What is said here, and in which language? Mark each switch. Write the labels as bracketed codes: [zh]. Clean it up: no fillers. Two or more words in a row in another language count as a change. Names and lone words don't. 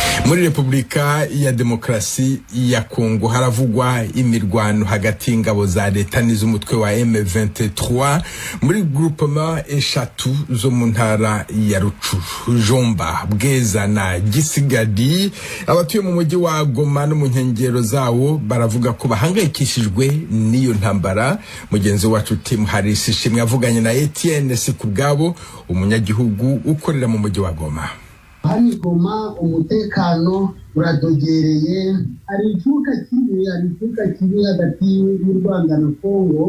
[rw] Muri Repubulika ya Demokarasi ya Kongo haravugwa imirwano hagati y'ingabo za leta n'iz'umutwe wa M23 muri groupement eshatu zo mu ntara ya Rutshuru, Jomba, Bweza na Gisigadi. Abatuye mu mujyi wa Goma no mu nkengero zawo baravuga ko bahangayikishijwe n'iyo ntambara. Mugenzi wacu Tim Harris Ishimwe avuganye na Etienne Sikubwabo, umunyagihugu ukorera mu mujyi wa Goma. Hari Goma umutekano uradogereye, hari icuka kibi hagati y'u Rwanda na Kongo.